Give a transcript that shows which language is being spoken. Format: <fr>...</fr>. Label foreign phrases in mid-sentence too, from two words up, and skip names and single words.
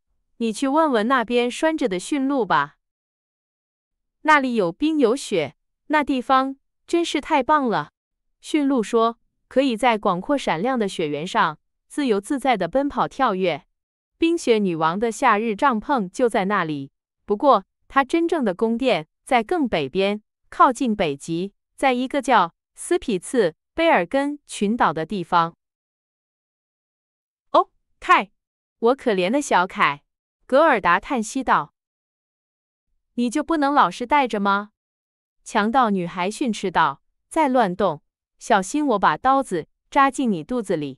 <zh>你去問問那邊拴着的馴鹿吧。那裡有冰有雪，那地方真是太棒了。馴鹿說，可以在廣闊閃亮的雪原上自由自在地奔跑跳躍。冰雪女王的夏日帳篷就在那裡，不過她真正的宮殿在更北邊，靠近北極，在一個叫斯匹茨卑爾根群島的地方。哦，凱，我可憐的小凱，格爾達嘆息道。你就不能老實待着嗎？強盜女孩訓斥道，再亂動，小心我把刀子扎進你肚子裡。</zh>